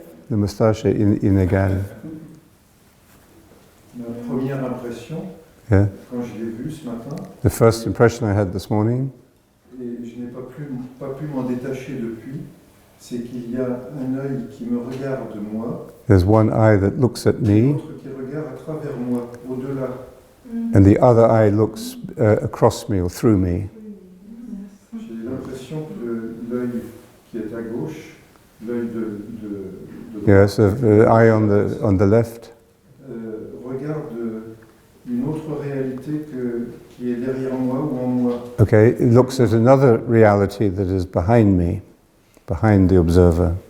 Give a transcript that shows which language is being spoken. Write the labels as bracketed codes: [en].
[fr] The moustache est inégal. Ma première impression, [en] Yeah. [fr] quand je l'ai vu ce matin, [en] The first impression I had this morning, [fr] et je n'ai pas pu m'en détacher depuis, c'est qu'il y a un œil qui me regarde moi, [en] there's one eye that looks at [fr] et [en] me, [fr] l'autre qui regarde à travers moi, au-delà. [en] and the other eye looks across me or through me. [fr] J'ai l'impression que l'œil qui est à gauche, l'œil de [en] Yes, the eye on the left [fr] regarde une autre réalité qui est derrière moi ou en moi. [en] Okay, it looks at another reality that is behind me, behind the observer.